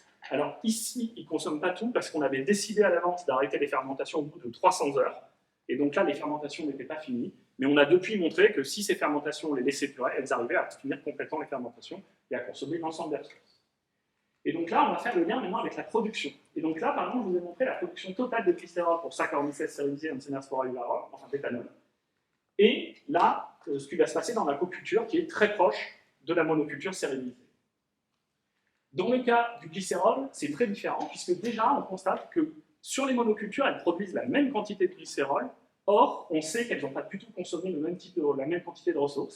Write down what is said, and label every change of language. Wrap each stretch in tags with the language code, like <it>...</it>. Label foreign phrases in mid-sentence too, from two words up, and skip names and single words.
<fr>Alors ici, il ne consomme pas tout parce qu'on avait décidé à l'avance d'arrêter les fermentations au bout de 300 heures. Et donc là, les fermentations n'étaient pas finies. Mais on a depuis montré que si ces fermentations, on les laissait durer, elles arrivaient à finir complètement les fermentations et à consommer l'ensemble des ressources. Et donc là, on va faire le lien maintenant avec la production. Et donc là, par exemple, je vous ai montré la production totale de glycérol pour Saccharomyces cerevisiae et Antsenia spora vivarum, enfin d'éthanol. Et là, ce qui va se passer dans la coculture qui est très proche de la monoculture cerevisiae. Dans le cas du glycérol, c'est très différent, puisque déjà, on constate que sur les monocultures, elles produisent la même quantité de glycérol. Or, on sait qu'elles n'ont pas du tout consommé la même quantité de ressources.</fr>